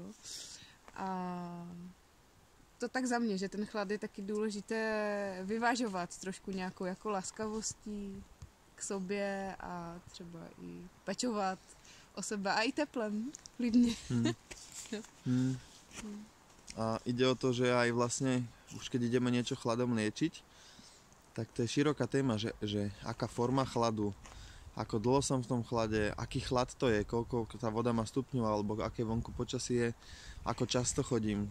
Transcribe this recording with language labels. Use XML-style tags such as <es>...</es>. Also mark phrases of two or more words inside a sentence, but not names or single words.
<cs>A to tak za mě, že ten chlad je taky důležité vyvažovat trošku nějakou jako laskavostí k sobě a třeba i pečovat o sebe a i teplem, klidně.</cs> <sk>A ide o to, že aj vlastne, už keď ideme niečo chladom liečiť, tak to je široká téma, že aká forma chladu, ako dlho som v tom chlade, aký chlad to je, koľko tá voda má stupňov, alebo aké vonku počasie je, ako často chodím.</sk>